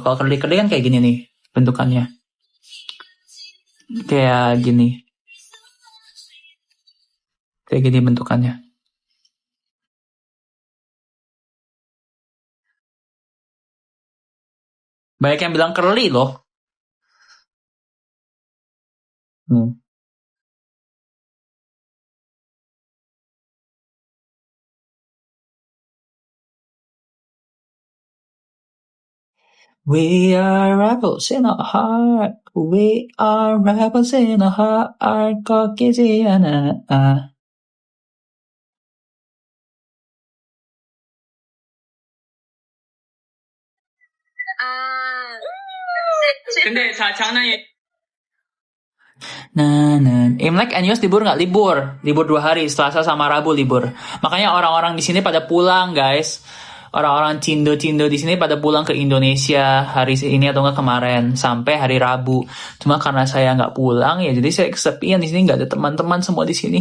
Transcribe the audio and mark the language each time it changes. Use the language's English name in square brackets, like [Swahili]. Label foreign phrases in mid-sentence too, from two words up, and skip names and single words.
[Indonesian] Kalau curly-curly kan kayak gini nih bentukannya. Kayak gini. Kayak gini bentukannya. Banyak yang bilang curly loh. [English] We are rebels in our heart. We are rebels in our heart. [Korean] 꺾이지 않아. 근데 장난이. [Indonesian] Imlek and Yos libur nggak? Libur 2 hari, Selasa sama Rabu libur. Makanya orang-orang di sini pada pulang, guys. Orang-orang Cindo di sini pada pulang ke Indonesia hari ini atau nggak kemarin sampai hari Rabu. Cuma karena saya nggak pulang ya, jadi saya kesepian di sini, nggak ada teman-teman semua di sini.